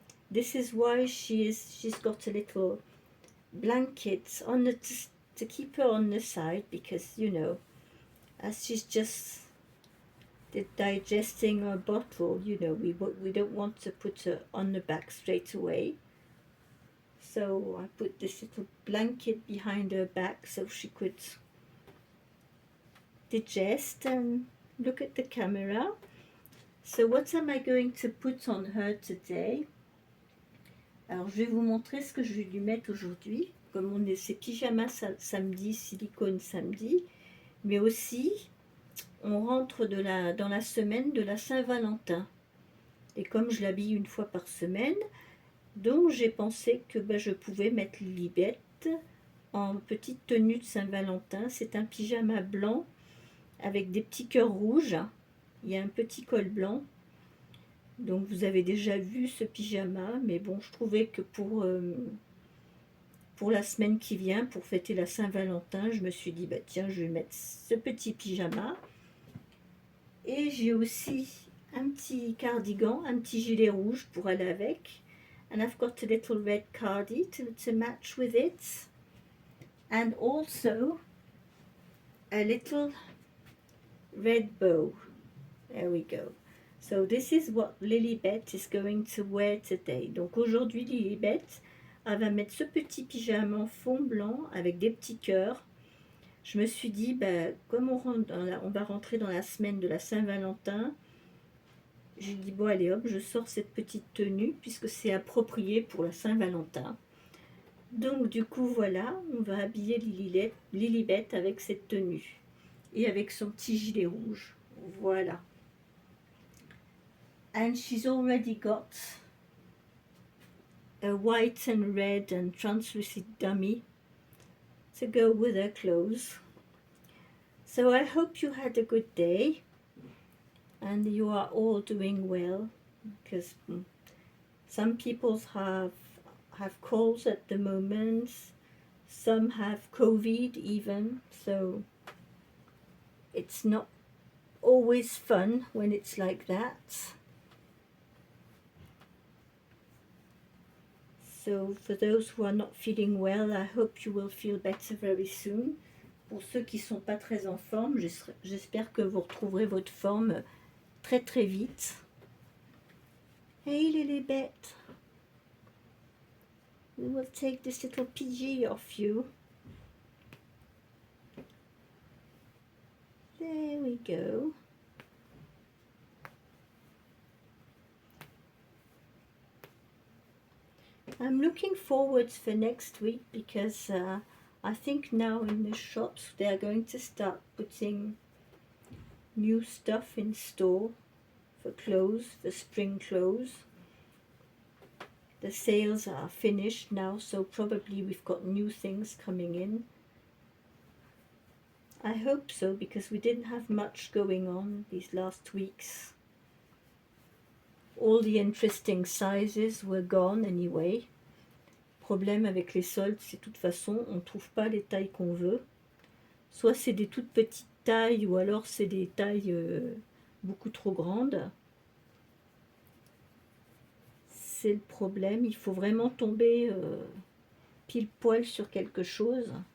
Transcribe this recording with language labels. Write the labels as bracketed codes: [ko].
[en] This is why she's got a little blanket on to keep her on the side, because as she's just digesting her bottle, we don't want to put her on the back straight away. So I put this little blanket behind her back so she could digest and look at the camera. So what am I going to put on her today? [fr] Alors je vais vous montrer ce que je vais lui mettre aujourd'hui. Comme on est ses pyjamas samedi, silicone samedi, mais aussi on rentre dans la semaine de la Saint-Valentin. Et comme je l'habille une fois par semaine, donc j'ai pensé que je pouvais mettre Lilibet en petite tenue de Saint-Valentin. C'est un pyjama blanc avec des petits cœurs rouges. Il y a un petit col blanc. Donc vous avez déjà vu ce pyjama, mais bon, je trouvais que pour la semaine qui vient, pour fêter la Saint-Valentin, je me suis dit, tiens, je vais mettre ce petit pyjama. Et j'ai aussi un petit cardigan, un petit gilet rouge pour aller avec. [en] And I've got a little red cardi to match with it. And also a little red bow. There we go. So this is what Lilibet is going to wear today. [fr] Donc aujourd'hui, Lilibet, elle va mettre ce petit pyjama en fond blanc avec des petits cœurs. Je me suis dit, comme on va rentrer dans la semaine de la Saint-Valentin, j'ai dit, bon allez hop, je sors cette petite tenue puisque c'est approprié pour la Saint-Valentin. Donc du coup voilà, on va habiller Lilibet avec cette tenue et avec son petit gilet rouge. Voilà. [en] And she's already got a white and red and translucent dummy to go with her clothes. So I hope you had a good day and you are all doing well, because some people have colds at the moment, some have COVID even, so it's not always fun when it's like that. So for those who are not feeling well, I hope you will feel better very soon. [fr] Pour ceux qui ne sont pas très en forme, j'espère que vous retrouverez votre forme très très vite. [en] Hey Lilibet, we will take this little PG off you. There we go. I'm looking forward for next week because I think now in the shops they are going to start putting new stuff in store for clothes, for spring clothes. The sales are finished now, so probably we've got new things coming in. I hope so, because we didn't have much going on these last weeks. All the interesting sizes were gone anyway. [fr] Problème avec les soldes, c'est de toute façon, on ne trouve pas les tailles qu'on veut. Soit c'est des toutes petites tailles, ou alors c'est des tailles beaucoup trop grandes. C'est le problème, il faut vraiment tomber pile poil sur quelque chose.